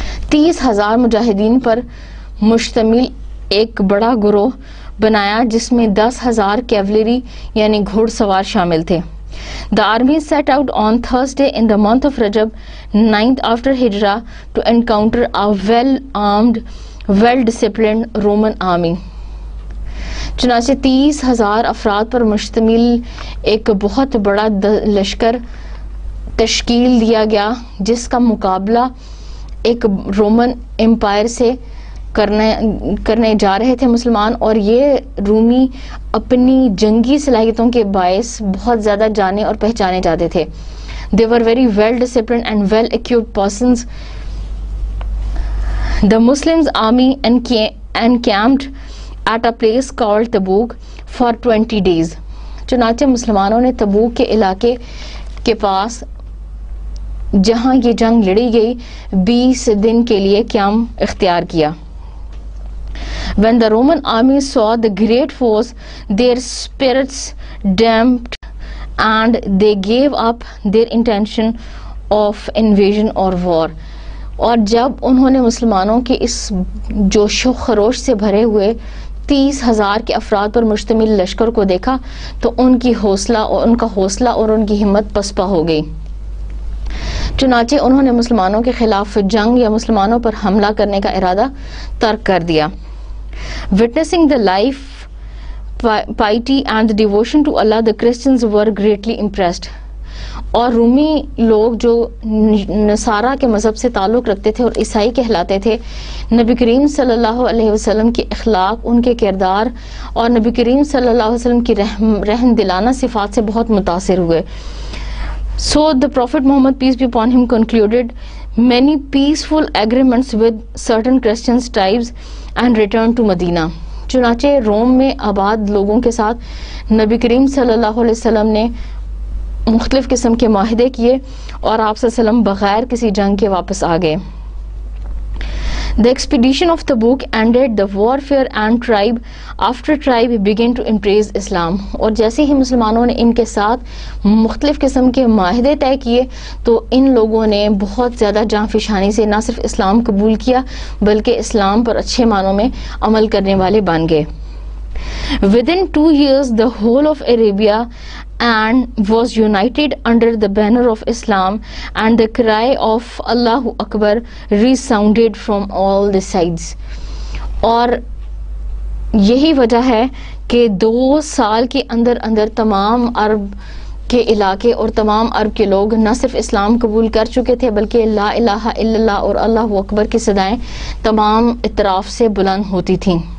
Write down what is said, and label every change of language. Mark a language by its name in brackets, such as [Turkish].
[Urdu] 30,000 مجاہدین پر مشتمل ایک بڑا گروہ بنایا جس میں 10,000 کیولری یعنی گھوڑ سوار شامل تھے. [English] The army set out on Thursday in the month of Rajab, 9th after Hijrah, to encounter a well-armed, well-disciplined Roman army. [Urdu] چنانچہ 30,000 افراد پر مشتمل ایک بہت بڑا لشکر تشکیل دیا گیا جس کا مقابلہ ایک رومن امپائر سے کرنے جا رہے تھے مسلمان، اور یہ رومی اپنی جنگی صلاحیتوں کے باعث بہت زیادہ جانے اور پہچانے جاتے تھے. [English] They were very well disciplined and well equipped persons. The Muslims army encamped at a place called Tabuk for 20 days. [Urdu] چنانچہ مسلمانوں نے تبوک کے علاقے کے پاس جہاں یہ جنگ لڑی گئی 20 دن کے لیے قیام اختیار کیا. [English] When the Roman army saw the great force, their spirits damped and they gave up their intention of invasion or war. [Urdu] اور جب انہوں نے مسلمانوں کے اس جوش و خروش سے بھرے ہوئے 30,000 کے افراد پر مشتمل لشکر کو دیکھا تو ان کا حوصلہ اور ان کی ہمت پسپا ہو گئی. چنانچہ انہوں نے مسلمانوں کے خلاف جنگ یا مسلمانوں پر حملہ کرنے کا ارادہ ترک کر دیا. [English] Witnessing the life, piety and the devotion to Allah, the Christians were greatly impressed. [Urdu] اور رومی لوگ جو نصارہ کے مذہب سے تعلق رکھتے تھے اور عیسائی کہلاتے تھے، نبی کریم صلی اللہ علیہ وسلم کے اخلاق، ان کے کردار اور نبی کریم صلی اللہ علیہ وسلم کی رحم دلانہ صفات سے بہت متاثر ہوئے. [English] So the Prophet Muhammad, peace be upon him, concluded many peaceful agreements with certain Christian tribes and returned to Medina. [Urdu] چنانچہ روم میں آباد لوگوں کے ساتھ نبی کریم صلی اللہ علیہ وسلم نے مختلف قسم کے معاہدے کیے اور آپ صلی اللہ علیہ وسلم بغیر کسی جنگ کے واپس آ گئے. [English] The expedition of Tabuk ended the warfare and tribe after tribe began to embrace Islam. [Urdu] اور جیسے ہی مسلمانوں نے ان کے ساتھ مختلف قسم کے معاہدے طے کیے تو ان لوگوں نے بہت زیادہ جاں فشانی سے نہ صرف اسلام قبول کیا بلکہ اسلام پر اچھے معنوں میں عمل کرنے والے بن گئے. [English] Within 2 years the whole of Arabia and was united under the banner of Islam, and the cry of Allahu Akbar resounded from all the sides. [Urdu] اور یہی وجہ ہے کہ 2 سال کے اندر تمام عرب کے علاقے اور تمام عرب کے لوگ نہ صرف اسلام قبول کر چکے تھے بلکہ لا الہ الا اللہ اور اللہ اکبر کی صدائیں تمام اطراف سے بلند ہوتی تھیں.